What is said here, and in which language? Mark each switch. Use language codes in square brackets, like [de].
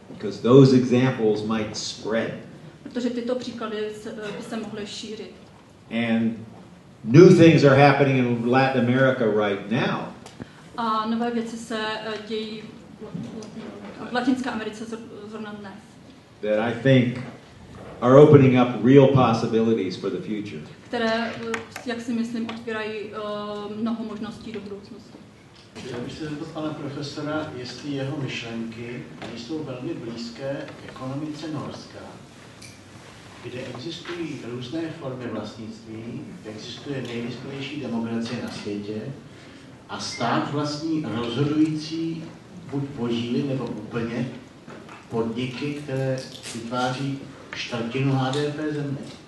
[en] Because those examples might spread. [cs] Protože tyto příklady by se mohly šířit. [en] And new things are happening in Latin America right now. [cs] A nové věci se dějí v Latinské Americe zrovna dnes. [en] That I think are opening up real possibilities for the future. [cs] Které, jak si myslím, otvírají mnoho možností do budoucnosti. Já bych se zeptal pana profesora, jestli jeho myšlenky jsou velmi blízké ekonomice Norska, kde existují různé formy vlastnictví, existuje nejvyspělejší demokracie na světě a stát vlastní rozhodující buď podíly nebo úplně podniky, které vytváří čtvrtinu HDP země.